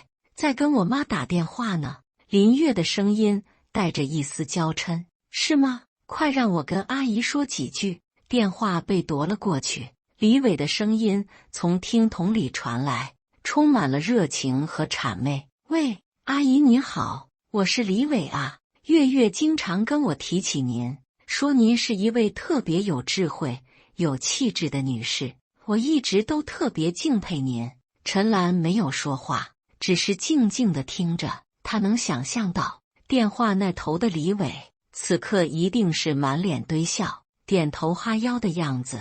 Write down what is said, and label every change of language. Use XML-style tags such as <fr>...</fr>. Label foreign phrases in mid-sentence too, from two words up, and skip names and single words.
<zh>在跟我媽打電話呢。林月的聲音帶着一絲嬌嗔。是嗎？快讓我跟阿姨說幾句。電話被奪了過去，李偉的聲音從聽筒裡傳來，充滿了熱情和諂媚。喂，阿姨您好，我是李偉啊。月月經常跟我提起您，說您是一位特別有智慧、有氣質的女士，我一直都特別敬佩您。陳蘭沒有說話，只是靜靜地聽着。她能想象到電話那頭的李偉此刻一定是滿臉堆笑，點頭哈腰的樣子。</zh>